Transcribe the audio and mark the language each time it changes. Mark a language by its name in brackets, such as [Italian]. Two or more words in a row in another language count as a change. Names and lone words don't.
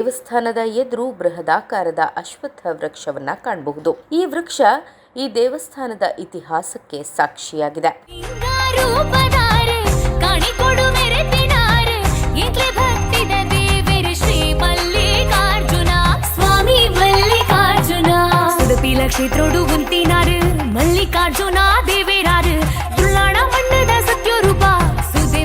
[Kannada] ದೇವಸ್ಥಾನದ ಎದುರು ಬೃಹದಾಕಾರದ ಅಶ್ವತ್ಥ ವೃಕ್ಷವನ್ನ ಕಾಣಬಹುದು. ಈ ವೃಕ್ಷ ಈ ದೇವಸ್ಥಾನದ ಇತಿಹಾಸಕ್ಕೆ ಸಾಕ್ಷಿಯಾಗಿದೆ. [Tulu] ಕ್ಷೇತ್ರೋಡು ಉಂತಿನಾರು ಮಲ್ಲಿಕಾರ್ಜುನ ದೇವೇರಾರು ತುಳ್ಳಾಣ ಮಣ್ಣದ ಸತ್ಯ ರೂಪ ಸುದೆ